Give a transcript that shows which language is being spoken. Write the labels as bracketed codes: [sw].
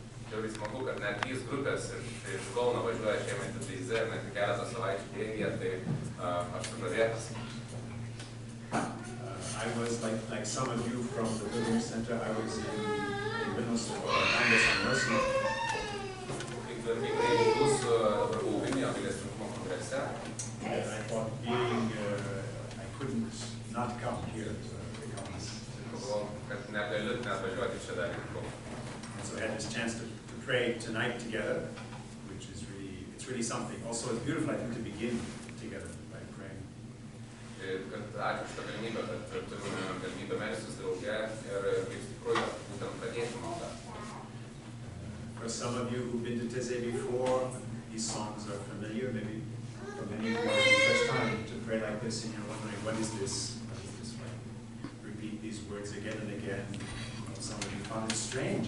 [lt] Žiauriai smagu, kad net 3 grupės iš Kauno važiuoja šiemet į Teize, net keletą savaičių bėgyje, tai aš sužavėtas. [en] I was like some of you from the Pilgrimage Center. I was in Vilnius for Kindness and Mercy. [lt] Kaip iš jūsų dabar buvau Vilniuje gailestingumo kongrese. [en] And I thought I couldn't not come here to Kaunas. [lt] Galvojau, kad negaliu neatvažiuoti čia dar į Kauną. [en] So I had this chance to pray tonight together, which is really something. Also, it's beautiful, I think, to begin together by praying. [lt] Ačiū už tą galimybę, kad turime galimybę melstis drauge ir kaip iš tikrųjų būtent pradėti maldą. [en] For some of you who've been to Teze before, these songs are familiar. Maybe for many of you it's the first time to pray like this and you're wondering, what is this? What is this way? Repeat these words again and again. Some of you found it strange.